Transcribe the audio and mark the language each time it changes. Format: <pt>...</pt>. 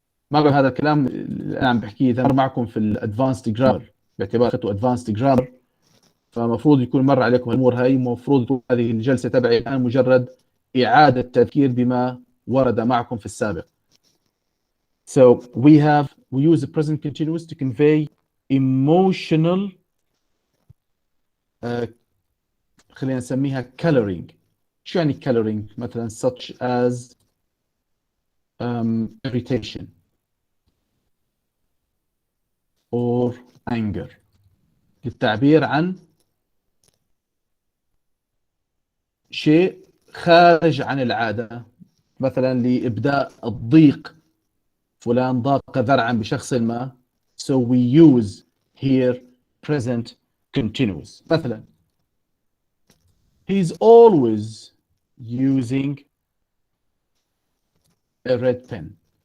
<ar>ما أقول هذا الكلام اللي أنا عم بحكيه إذا مر معكم في الادفانسد جرامر، باعتبار أخذتوا ادفانسد جرامر فمفروض يكون مر عليكم الأمور هاي، مفروض تكون هذه الجلسة تبعي الآن مجرد إعادة تذكير بما ورد معكم في السابق.</ar> <en>So we use the present continuous to convey emotional</en> <ar>خلينا نسميها</ar> <en>coloring.</en> <ar>شو يعني coloring؟ مثلا</ar> <en>such as irritation or anger،</en> <ar>للتعبير عن شيء خارج عن العادة، مثلا لإبداء الضيق، فلان ضاق ذرعا بشخص ما.</ar> <en>So we use here present continuous. مثلا he's always using a red pen.</en>